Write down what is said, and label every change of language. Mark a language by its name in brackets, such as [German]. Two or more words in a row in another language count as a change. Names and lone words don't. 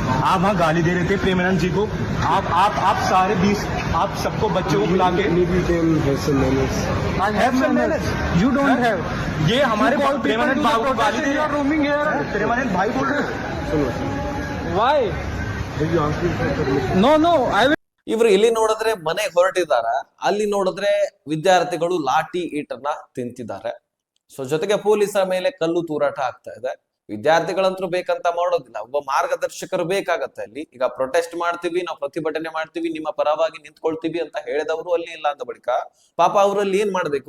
[Hindi] आप वहाँ गाली दे रहे थे प्रेमानंद जी को। आप सारे 20 आप सबको बच्चों को बुला के [English] you don't have. [Hindi] ये हमारे प्रेमानंद बाबू को गाली दे रहे हैं। [English] roaming here. [Hindi] प्रेमानंद भाई बोल रहे हो। [English] Why? No I [Kannada] ಇವರು ಇಲ್ಲಿ ನೋಡಿದ್ರೆ ಮನೆ ಹೊರಟಿದಾರ, ಅಲ್ಲಿ ನೋಡಿದ್ರೆ ವಿದ್ಯಾರ್ಥಿಗಳು ಲಾಠಿ ಈಟನ್ನ ತಿಂತಿದ್ದಾರೆ. ಸೊ ಜೊತೆಗೆ ಪೊಲೀಸರ ಮೇಲೆ ಕಲ್ಲು ತೂರಾಟ ಆಗ್ತಾ ಇದೆ. ವಿದ್ಯಾರ್ಥಿಗಳಂತೂ ಬೇಕಂತ ಮಾಡೋದಿಲ್ಲ, ಒಬ್ಬ ಮಾರ್ಗದರ್ಶಕರು ಬೇಕಾಗತ್ತೆ ಅಲ್ಲಿ. ಈಗ ಪ್ರೊಟೆಸ್ಟ್ ಮಾಡ್ತೀವಿ, ನಾವು ಪ್ರತಿಭಟನೆ ಮಾಡ್ತೀವಿ, ನಿಮ್ಮ ಪರವಾಗಿ ನಿಂತ್ಕೊಳ್ತೀವಿ ಅಂತ ಹೇಳಿದವರು ಅಲ್ಲಿ ಇಲ್ಲ ಅಂದ ಬಳಿಕ ಪಾಪ ಅವರಲ್ಲಿ ಏನ್ ಮಾಡ್ಬೇಕು?